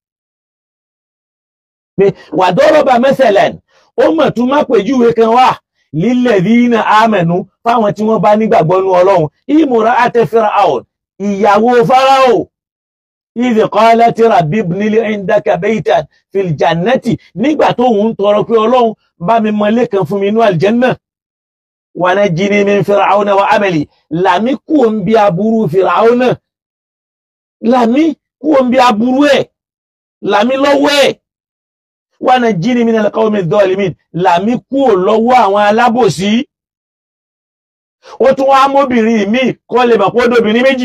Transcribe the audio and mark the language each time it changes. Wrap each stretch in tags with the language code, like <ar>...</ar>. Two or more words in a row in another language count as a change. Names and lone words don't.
<yo>Pé</yo> <ar>وضرب مثلا,</ar> <yo>ó mọ̀ tún má pèjúwe kan wà</yo> <ar>للذين آمنوا,</ar> <yo>fáwọn tí wọ́n bá nígbàgbọ́ nú Ọlọ́run.</yo> <ar>امرأة فرعون,</ar> <yo>ìyàwó Fáráò.</yo> <ar>إذ قالت رب ابن لي عندك بيتا في الجنة,</ar> <yo>nígbà tó ń tọrọ pé Ọlọ́run bá mi mọ́lé kan fún mi nínú aljanna.</yo> <ar>ونجني من فرعون وعمله,</ar> <yo>làmí kúò ń bí aburú Fir'auna, làmí kúò ń bí aburú ẹ̀, làmí lọ́wọ́ ẹ̀.</yo> <ar>ونجني من القوم الظالمين,</ar> <yo>làmí kúò lọ́wọ́ àwọn alábòsí. Ó tún wá mọ́bìnrin mi kọ́ lè mọ̀ pé obìnrin méjì.</yo>